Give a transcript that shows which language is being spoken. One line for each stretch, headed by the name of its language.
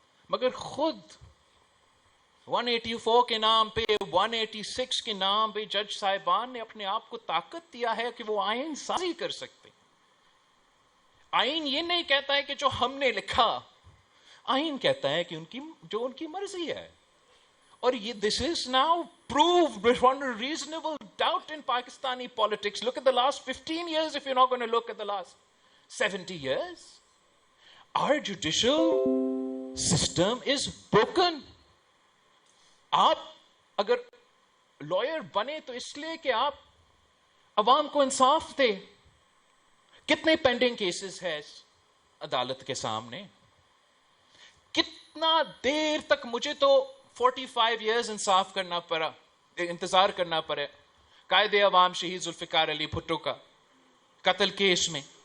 Urdu: مگر خود 184 کے نام پہ، 186 کے نام پہ جج صاحبان نے اپنے آپ کو طاقت دیا ہے کہ وہ آئین سازی کر سکتے. آئین یہ نہیں کہتا ہے کہ جو ہم نے لکھا، آئین کہتا ہے کہ جو ان کی مرضی ہے. اور یہ
English: this is now proved beyond a reasonable doubt in Pakistani politics. Look at the last 15 years if you're not going to look at the last 70 years. Our judicial system is broken.
Urdu: آپ اگر lawyer بنے تو اس لیے کہ آپ عوام کو انصاف دے. کتنے پینڈنگ کیسز ہے عدالت کے سامنے؟ کتنا دیر تک مجھے تو 45 ایئرز انصاف کرنا پڑا، انتظار کرنا پڑے قائد عوام شہید ذوالفقار علی بھٹو کا قتل کیس میں.